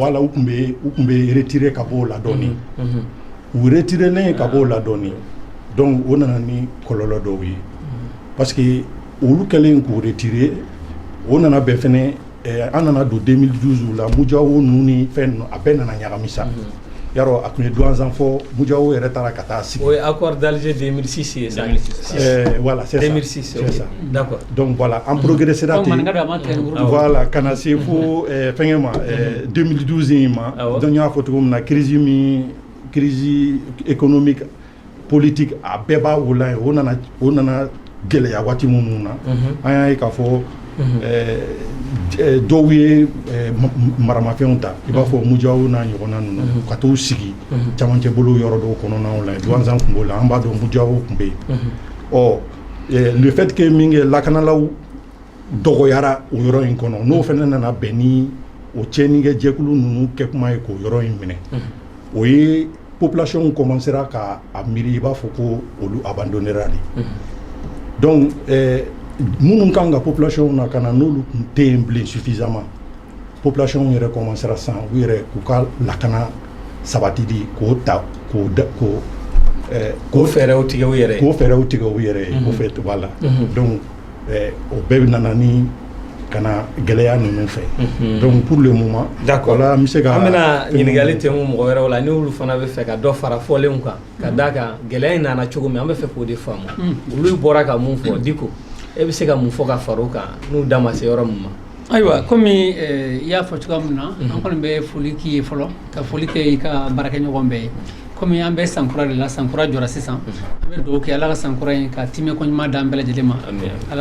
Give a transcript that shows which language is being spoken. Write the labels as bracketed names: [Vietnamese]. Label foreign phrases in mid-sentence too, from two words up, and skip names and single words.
[Bambara] voilà u tun bɛ retirer ka bɔ o la dɔɔni u retirelen ka bɔ o la dɔɔni donc o nana ni kɔlɔlɔ dɔw ye parce que olu kɛlen k'u retirer o nana bɛn fɛnɛ an nana don 2012 la Mujawo ninnu ni fɛn ninnu a bɛɛ nana ɲagami sa yarɔ a tun ye douanzan fɔ Mujawo yɛrɛ taara ka taa sigi. o ye accord d'Alger 2006 ye ça. [French] Voilà c'est ça 2006 c'est ça d'accord [Bambara] donc voilà an progressera ten voilà ka na se fo fɛngɛ ma 2012 in ma donc n y'a fɔ cogo min na [French] crise économique politique [Bambara] a bɛɛ b'a wolo ye o nana gɛlɛya waati minnu na an y'a ye k'a fɔ dɔw ye maramafɛnw ta i b'a fɔ Mujawo n'a ɲɔgɔnna ninnu ka t'u sigi camancɛ bolo yɔrɔ dɔw kɔnɔnaw la douanzan tun b'o la an b'a dɔn Mujawo tun bɛ yen [French] le fait que [Bambara] min kɛ lakanalaw dɔgɔyara o yɔrɔ in kɔnɔ n'o fana nana bɛn ni o cɛnnikɛ jɛkulu ninnu kɛ kuma ye k'o yɔrɔ in minɛ o ye [French] population commencera [Bambara] ka a miiri i b'a fɔ ko olu abandonnera de donc minnu kan ka population na ka na n'olu tun tɛ yen bilen suffisamment population yɛrɛ commencera sisan u yɛrɛ k'u ka lakana sabatili k'o ta k'o fɛɛrɛw tigɛ u yɛrɛ ye k'o fɛɛrɛw tigɛ u yɛrɛ ye o fɛ voilà donc o bɛɛ bɛ nana ni ka na gɛlɛya ninnu fɛ donc [French] pour le moment d'accord [Bambara] voilà n bɛ se ka an bɛna ɲininkali tɛmɛ mɔgɔ wɛrɛw la ni olu fana bɛ fɛ ka dɔ fara fɔlenw kan ka d'a kan gɛlɛya in nana cogo min an bɛ fɛ k'o de faamu olu bɔra ka mun fɔ Diko e bɛ se ka mun fɔ ka fara o kan n'u da ma se yɔrɔ min ma. ayiwa komi i y'a fɔ cogoya min na an kɔni bɛ foli k'i ye fɔlɔ ka foli kɛ i ka baarakɛɲɔgɔn bɛɛ ye komi an bɛ sankura de la sankura jɔra sisan an bɛ dugawu kɛ ala ka sankura in ka timɛ koɲuman d'an bɛɛ lajɛlen ma ala